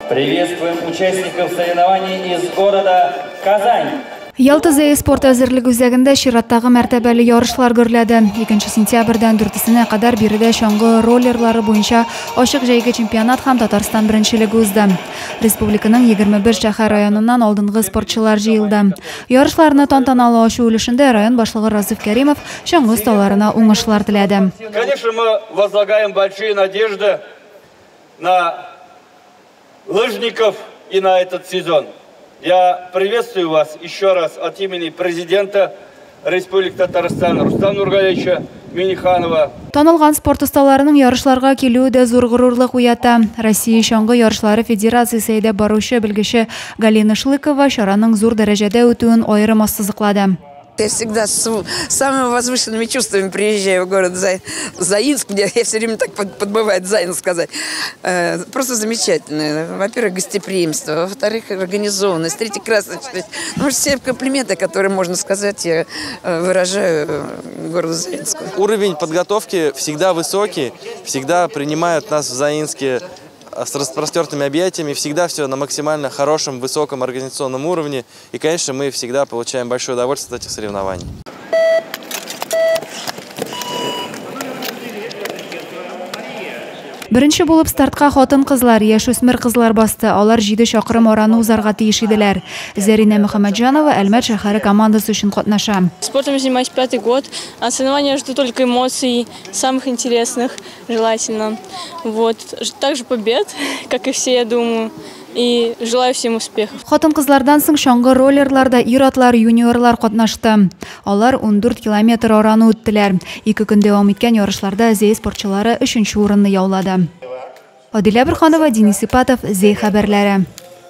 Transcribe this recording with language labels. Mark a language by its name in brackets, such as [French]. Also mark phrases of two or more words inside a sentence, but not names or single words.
[Russian] Приветствуем участников соревнований из города Казань. [Tatar] Ялта спорт әзірлік үзәгендә чираттагы мәртәбәле ярышлар гөрләде. 2 сентябрьдән 4-сенә кадәр биредә чаңгы роллерлары буенча ачык җәйге чемпионат һәм Татарстан беренчелеге узды. Республиканың 21 шәһәр районыннан алдынгы спортчылар җыелды. Ярышларны тантаналы ачу өлешендә район башлыгы Разиф Кәримов чаңгы осталарына уңышлар теләде. [Russian] Конечно, мы возлагаем большие надежды на лыжников и на этот сезон. Я приветствую вас еще раз от имени президента Республики Татарстан Рустама Нургалиевича Миниханова. [Tatar] Танылган спорт осталарының ярышларга килүе дә зур горурлык уята. Россия чаңгы ярышлары федерациясе әйдәп баручы белгече Галина Шлыкова чараның зур дәрәҗәдә үтүен аерым ассызыклады. [Russian] Я всегда с самыми возвышенными чувствами приезжаю в город Заинск, где я все время так подбывает Заинск сказать. Просто замечательно. Во-первых, гостеприимство, во-вторых, организованность, в-третьих, красочность. Ну, все комплименты, которые можно сказать, я выражаю городу Заинску. Уровень подготовки всегда высокий, всегда принимают нас в Заинске с распростертыми объятиями, всегда все на максимально хорошем, высоком организационном уровне. И, конечно, мы всегда получаем большое удовольствие от этих соревнований. [Tatar] Беренче булып стартка хатын-кызлар, яшүсмер кызлар басты. Алар 7 чакрым араны узарга тиеш иделәр. Зарина Мөхәммәтҗанова Әлмәт шәһәре командасы өчен катнаша. [Russian] Спортом занимаюсь 5-й год. А соревнования жду только эмоций, самых интересных, желательно. Вот. Также побед, как и все, я думаю. И желаю всем успехов. [Tatar] Хатын-кызлардан соң чаңгы роллерларда ир-атлар, юниорлар катнашты. Алар 14 километр араны үттеләр. 2 көн дәвам иткән ярышларда Зей спортчылары 3-нче урынны яулады. Адилә Бирханова, Денис Ипатов, Зей хәбәрләре.